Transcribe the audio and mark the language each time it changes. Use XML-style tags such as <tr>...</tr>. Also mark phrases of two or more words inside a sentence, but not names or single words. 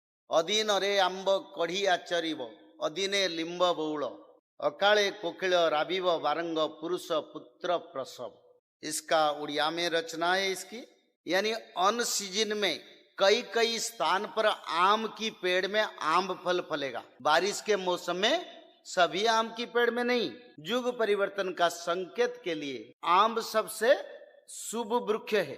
<or>ଅଦିନରେ ଆମ୍ବ କଢ଼ି ଆଚରିବ, ଅଦିନେ ଲିମ୍ବ ବଉଳ, ଅକାଳେ କୋକିଳ ରାବିବ ବାରଙ୍ଗ ପୁରୁଷ ପୁତ୍ର ପ୍ରସବ।</or> <hi>इसका उड़िया में रचना है इसकी, यानी</hi> <en>un season</en> <hi>में कई कई स्थान पर आम की पेड़ में आम फल फलेगा। बारिश के मौसम में सभी आम की पेड़ में नहीं। युग परिवर्तन का संकेत के लिए आम सबसे शुभ वृक्ष है।</hi>